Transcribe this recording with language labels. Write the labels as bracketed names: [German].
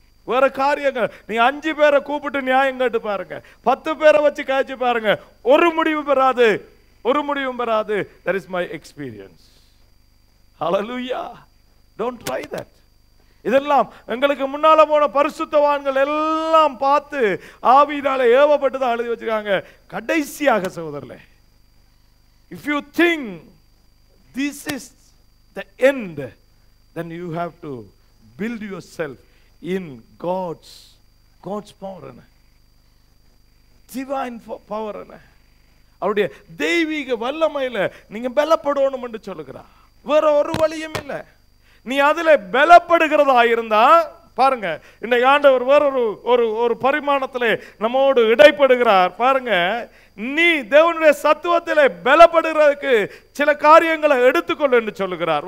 [Tamil] வேற காரியங்கள் நீ 5 பேரை கூப்பிட்டு நியாயம் கேட்டு பாருங்க, 10 பேரை வச்சு காய்ச்சி பாருங்க, ஒரு முடிவு பெறாது, ஒரு முடிவும் பெறாது. [English] That is my experience. Hallelujah. Don't try that. [Tamil] இதெல்லாம் எங்களுக்கு முன்னால போன பரிசுத்தவான்கள் எல்லாம் பார்த்து ஆவியினால ஏவப்பட்டு தான் எழுதி வச்சிருக்காங்க. கடைசியாக சகோதரர்களே, [English] if you think this is the end, then you have to build yourself in God's power, divine power. [Tamil] அவருடைய தெய்வீக வல்லமையில நீங்க பலப்படணும் என்று சொல்லுகிறார். வேற ஒரு வழியும் இல்லை. நீ அதுல பலப்படுகிறதா இருந்தா பாருங்க, இந்த ஆண்டவர் வேற ஒரு பரிமாணத்திலே நம்மோடு இடைப்படுகிறார். பாருங்க, நீ தேவனுடைய சத்துவத்திலே பலப்படுகிறதுக்கு சில காரியங்களை எடுத்துக்கொள்ள என்று சொல்லுகிறார்.